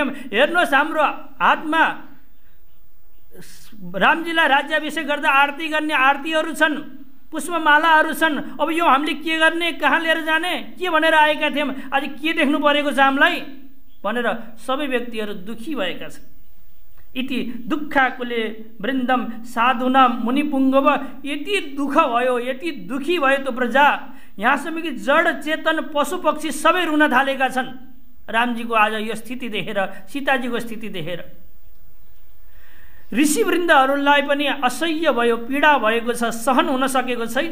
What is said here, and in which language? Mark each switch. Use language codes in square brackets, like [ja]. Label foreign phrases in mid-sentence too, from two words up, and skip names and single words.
[ne] हेर्नुहोस्, हाम्रो हातमा रामजीलाई राज्याभिषेक गर्दा आरती गर्ने आरतीहरू छन्, पुष्पमालाहरू छन्। अब यो हामीले के गर्ने, कहाँ लिएर जाने, के भनेर आएका थियौँ। आज के देख्नु परेको छ हामीलाई भनेर सबै व्यक्तिहरू दुखी भएका छन्। [sa] इति दुःखाकुले वृन्दम साधुना मुनिपुङ्गव। [ne] यति दुःख भयो, यति दुखी भयो त्यो प्रजा, यहाँसम्म कि जड चेतन पशु पक्षी सबै रुन थालेका छन् रामजीको आज यो स्थिति देखेर, सीताजीको स्थिति देखेर। ऋषिवृन्दहरूलाई पनि असह्य भयो, पीडा भएको छ, सहन हुन सकेको छैन।